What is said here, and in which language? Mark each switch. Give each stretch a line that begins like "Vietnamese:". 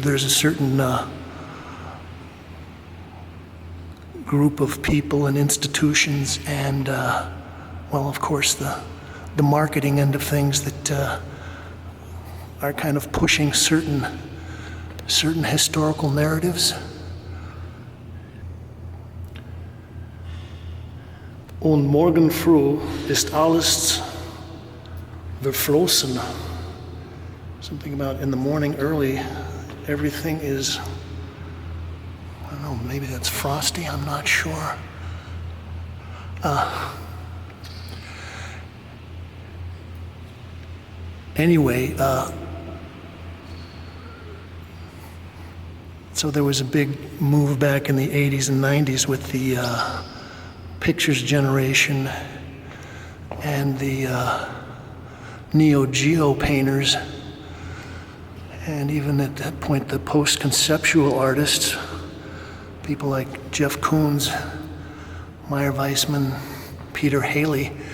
English: There's a certain group of people and institutions and, well, of course, the marketing end of things that are kind of pushing certain historical narratives.
German: Und morgen früh ist alles verflossen.
English: Something about in the morning early, everything is, I don't know, maybe that's frosty, I'm not sure. Anyway, so there was a big move back in the 80s and 90s with the pictures generation and the Neo-Geo painters, and even at that point the post-conceptual artists, people like Jeff Koons, Meyer Weissman, Peter Haley,